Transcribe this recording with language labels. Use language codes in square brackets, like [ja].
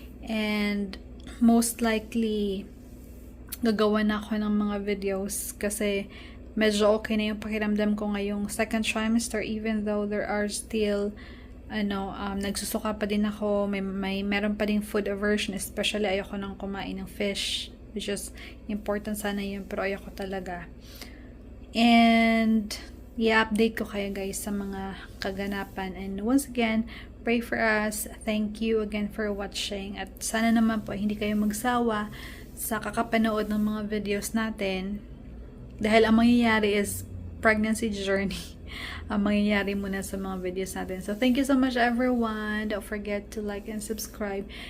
[tl] And most likely, gagawa na ako ng mga videos kasi medyo okay na yung pakiramdam ko ngayong second trimester, [en] even though there are still [tl] nagsusuka pa din ako, meron pa ding food aversion, especially ayoko nang kumain ng fish, which is important sana yun, pero ayoko talaga. And i-update ko kayo, guys, sa mga kaganapan. [en] And once again, pray for us. Thank you again for watching, [tl] at sana naman po hindi kayo magsawa sa kakapanood ng mga videos natin. Dahil ang mangyayari is pregnancy journey. Ang mangyayari muna sa mga videos natin. [en] So, thank you so much, everyone. Don't forget to like and subscribe.